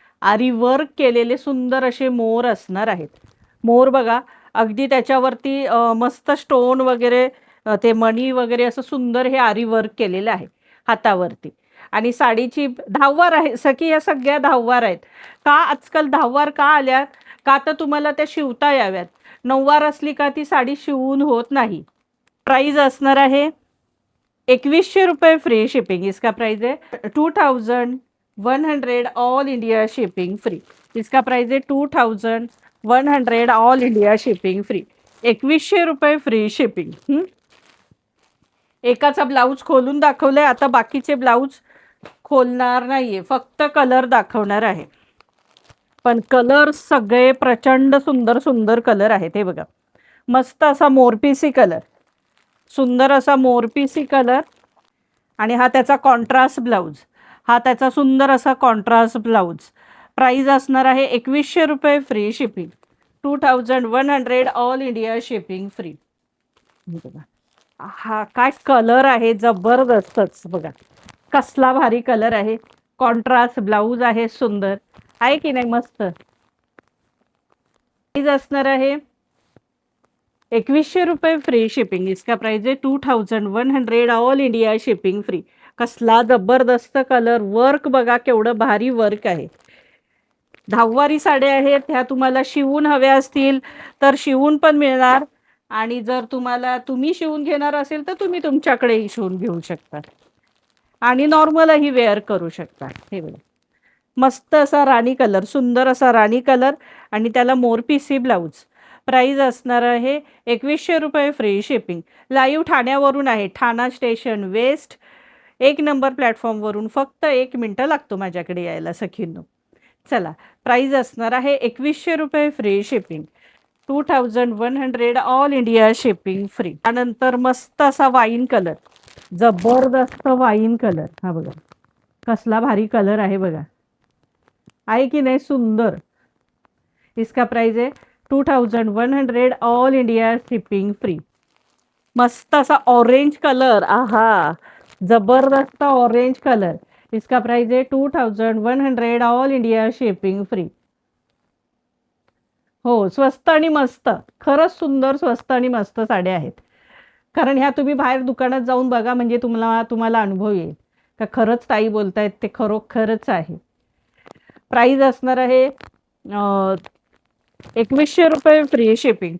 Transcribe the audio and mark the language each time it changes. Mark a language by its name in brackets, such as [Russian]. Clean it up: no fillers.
[Marathi] आरी वर्क केलेले सुंदर असे मोर असणार आहेत. मोर बघा अगदी त्याच्यावरती मस्त स्टोन वगैरे ते मणी वगैरे असं सुंदर हे आरी वर्क केलेलं आहे हातावरती. आणि साडीची धाववार आहे. सखी या सगळ्या धाववार आहेत. का आजकाल धाववार का आल्या? का तर तुम्हाला त्या शिवता याव्यात. नऊवार असली का ती साडी शिवून होत नाही. प्राइस असणार आहे 2100 रुपये फ्री शिपिंग. [Hindi] इसका प्राइस है 2100 ऑल इंडिया शिपिंग फ्री. इसका प्राइस है 2100 ऑल इंडिया शिपिंग फ्री. [Marathi] 2100 रुपये फ्री शिपिंग. एकाचा ब्लाऊज खोलून दाखवलाय. आता बाकीचे ब्लाऊज खोलणार नाहीये. फक्त कलर दाखवणार आहे. पण कलर सगळे प्रचंड सुंदर सुंदर कलर आहेत. हे बघा मस्त असा मोरपीसी कलर. सुंदर असा मोरपीसी कलर आणि हा त्याचा कॉन्ट्रास्ट ब्लाऊज. हा त्याचा सुंदर असा कॉन्ट्रास्ट ब्लाऊज. प्राइस असणार आहे 2100 रुपये free shipping. 2100 all India shipping free. हा काय कलर आहे जबरदस्तच. बघा कसला भारी कलर आहे. कॉन्ट्रास्ट ब्लाऊज आहे सुंदर आहे की नाही मस्त. प्राइस असणार आहे 2100 रुपये फ्री शिपिंग. [Hindi] इसका प्राइस है 2100 ऑल इंडिया शिपिंग फ्री. [Marathi] कसला जबरदस्त कलर. वर्क बघा केवढं भारी वर्क आहे. धाववारी साड्या आहेत. ह्या तुम्हाला शिवून हव्या असतील तर शिवून पण मिळणार आणि जर तुम्हाला तुम्ही शिवून घेणार असेल तर तुम्ही तुमच्याकडेही शिवून घेऊ शकता आणि नॉर्मलही वेअर करू शकता. हे बघा मस्त असा राणी कलर. सुंदर असा राणी कलर आणि त्याला मोरपीसी ब्लाऊज. प्राइस असणार आहे 2100 रुपये फ्री शिपिंग. लाईव्ह ठाण्यावरून आहे. ठाणा स्टेशन वेस्ट 1 नंबर प्लॅटफॉर्मवरून फक्त 1 मिनटं लागतो माझ्याकडे यायला सखींनो. चला प्राइस असणार आहे 2100 रुपये free shipping. 2100 all India shipping free. त्यानंतर मस्त असा वाईन कलर. जबरदस्त वाईन कलर. हा बघा कसला भारी कलर आहे बघा आहे की नाही सुंदर. [Hindi] इसका प्राइस है 2100 ऑल इंडिया शिपिंग फ्री. [Marathi] मस्त असा ऑरेंज कलर. आहा जबरदस्त ऑरेंज कलर. [Hindi] इसका प्राइस है 2100 ऑल इंडिया शिपिंग फ्री. [Marathi] हो स्वस्त आणि मस्त. खरंच सुंदर स्वस्त आणि मस्त साड्या आहेत. कारण ह्या तुम्ही बाहेर दुकानात जाऊन बघा म्हणजे तुम्हाला अनुभव येईल का खरंच ताई बोलतायत ते खरोखरच आहे. प्राइस असणार आहे 2100 रुपये फ्री शिपिंग.